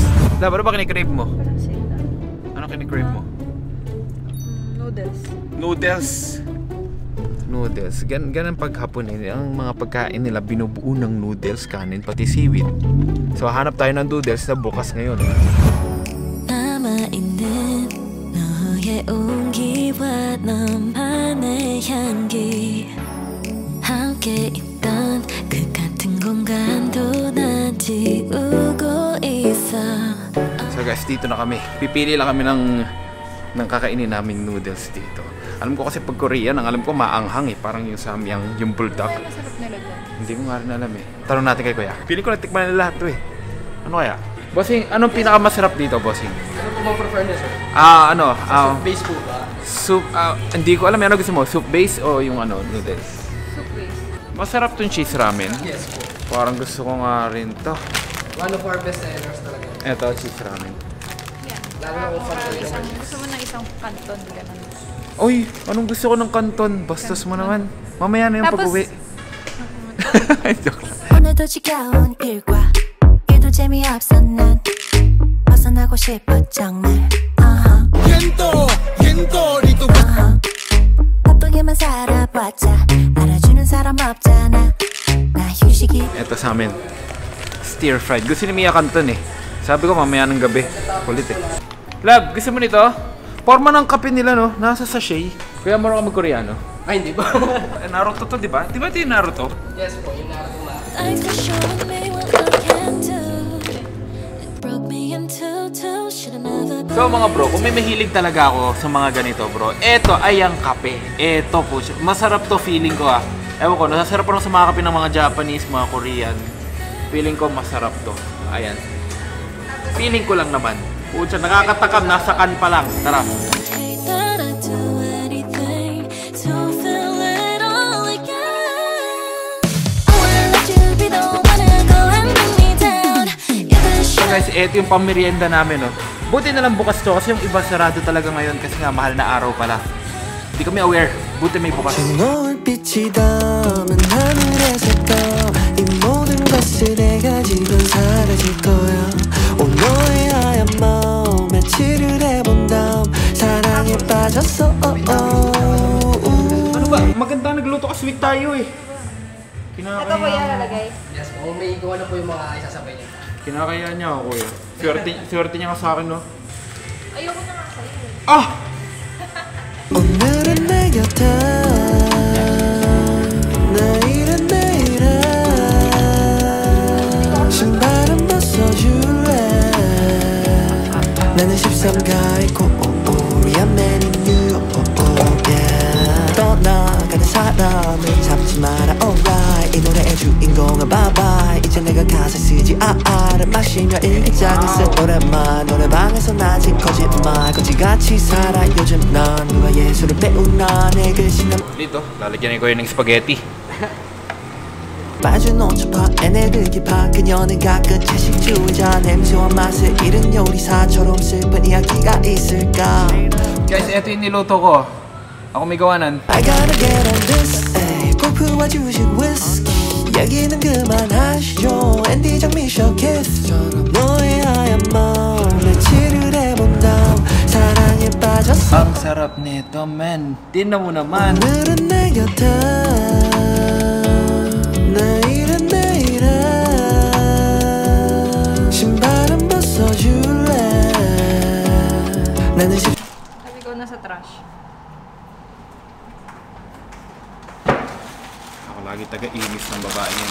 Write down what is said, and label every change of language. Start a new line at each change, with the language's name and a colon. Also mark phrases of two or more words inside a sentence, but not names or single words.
Filipino: Ano ba kinikrave mo? Ano kinikrave mo? Noodles. Ganun paghapon eh. Ang mga pagkain nila binubuo ng noodles, kanin, pati seaweed. So hanap tayo ng noodles na bukas ngayon.
Korean: 온기와 너만의 향기 함께 있던 그 같은 공간도 난 지우고 있어.
Filipino: So guys, dito na kami. Pipili lang kami ng kakainin naming noodles dito. Alam ko kasi pag Korean, ang alam ko maanghang eh. Parang yung samyang, yung bulldog. Ano masarap nila dyan? Hindi ko nga rin alam eh. Tanong natin kay Kuya. Pili ko na tikman na lahat to eh. Ano kaya? Bossing, anong pinakamasarap dito, Bossing? Ano po bang prefer niya, sir? Soup base po ba? Soup, hindi ko alam. Ano gusto mo?
English: Soup base
Filipino: o yung noodles?
English: Soup base.
Filipino: Masarap tong
English: cheese ramen.
Filipino: Yes po. Parang gusto ko nga rin to.
English: One of our best sellers
Filipino: talaga. Eto,
English: cheese ramen.
Filipino: Yan. Lalo na kung fan ka. Gusto mo ng isang kanton, gano'n. Uy, anong gusto ko ng kanton? Bastos mo naman. Mamaya na yung pag-uwi. Joke lang.
Korean: 오늘도 지겨운 일과 일도 재미없어 난 벗어나고 싶어 정말 바쁘게만 살아봤자 알아주는 사람 없잖아 나 휴식이
Filipino: Ito sa amin,
English: stir fried.
Filipino: Gusto ni Mia kanton eh. Sabi ko mamaya ng gabi. Kulit eh. Love, gusto mo nito? Forma ng kape nila no, nasa sachet. Kuya, marunong ka mag-Koreano? Ay, hindi ba? Naruto to, di ba? Di ba ito yung Naruto? Yes po, yung Naruto na.
English: Thanks for showing me what I can do it broke me into two should've never been
Filipino: So mga bro, kung may mahilig talaga ako sa mga ganito bro, eto ay ang kape. Eto po siya. Masarap to, feeling ko ah. Ewan ko, nasasarap pa lang sa mga kape ng mga Japanese, mga Korean. Feeling ko masarap to. Ayan. Feeling ko lang naman. Pucha, nakakatakam, nasa kan pa lang. Tara.
English: hate that I do anything to feel it all again I wanna let you be the one to go and bring me down you're the
Filipino: So shot guys, eto yung pamerienda namin no. Buti na lang bukas to kasi yung iba sarado talaga ngayon kasi nga mahal na araw pala. Hindi kami aware. Buti may bukas.
Korean: 노을빛이 닿으면 하늘에서 떠 이 모든 것을 내가 지금 사라질 거야 오 너의 하얀 마음 며칠을 해본 다음 사랑에 빠졌어
Filipino: Ano ba? Maganda nagluto ka sweet tayo eh. Ito po yan lalagay. Yes po, kung may gawa na po yung mga isasabay niya. Kinakaya niya ako kuya. Swerte niya ka sa akin no. Ayoko na nga sa'yo eh. Ah!
Korean: 오늘은 내 곁에 내일은 내일에 신발은 벗어줄래 나는 13가의 코리아 맨 in New York 떠나가는 사람을 잡지 마라 alright 이 노래의 주인공은
English: bye bye
Korean: 이제 내가 가사 쓰지 알을 마시며 일기장을 쓴 오랜만 노래방에서 낮은 거짓말 거지같이 살아 요즘 난 누가 예술을 배우나 내 글씨는
Filipino: Dito, lalagyan ko yun ng spaghetti.
Korean: 빠져놓쳐 봐 애네들기 봐 그녀는 가끔 채식주의자 냄새와 맛을 잃은 요리사처럼 슬픈 이야기가 있을까
Filipino: Guys, eto yung niluto ko. Ako may gawanan.
English: I gotta get on this ay,
Korean: 골프와 주식 위스키 얘기는 그만하시죠 앤디장 미셔 키스처럼 너의 하얀 마음 며칠을 해본 다음 사랑에 빠져 빠졌어
Filipino: Ang sarap nito, man. Tingnan mo naman.
Korean: 오늘은 내 곁에 내일은 내일에 신발은 벗어줄래 나는
Filipino: Sabi ko nasa trash. Ako lagi taga-inis ng babae yan.